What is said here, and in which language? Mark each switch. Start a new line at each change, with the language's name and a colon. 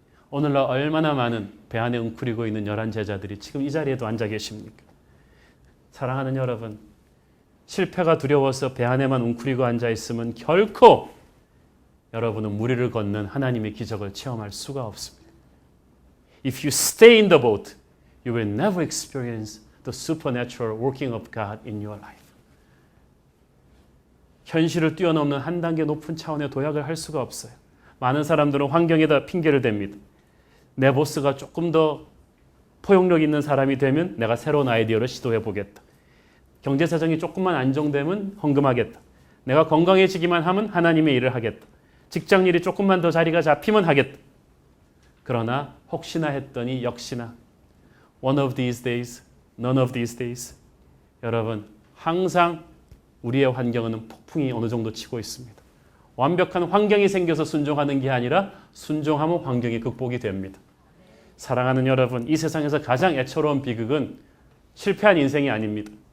Korean: 오늘날 얼마나 많은 배 안에 웅크리고 있는 열한 제자들이 지금 이 자리에도 앉아 계십니까? 사랑하는 여러분, 실패가 두려워서 배 안에만 웅크리고 앉아 있으면 결코 여러분은 무리를 걷는 하나님의 기적을 체험할 수가 없습니다.
English: If you stay in the boat, you will never experience the supernatural working of God in your life.
Korean: 현실을 뛰어넘는 한 단계 높은 차원의 도약을 할 수가 없어요. 많은 사람들은 환경에다 핑계를 댑니다. 내 보스가 조금 더 포용력 있는 사람이 되면 내가 새로운 아이디어를 시도해 보겠다. 경제 사정이 조금만 안정되면 헌금하겠다. 내가 건강해지기만 하면 하나님의 일을 하겠다. 직장 일이 조금만 더 자리가 잡히면 하겠다. 그러나 혹시나 했더니 역시나
English: one of these days, none of these days.
Korean: 여러분, 항상 우리의 환경은 폭풍이 어느 정도 치고 있습니다. 완벽한 환경이 생겨서 순종하는 게 아니라 순종하면 환경이 극복이 됩니다. 사랑하는 여러분, 이 세상에서 가장 애처로운 비극은 실패한 인생이 아닙니다.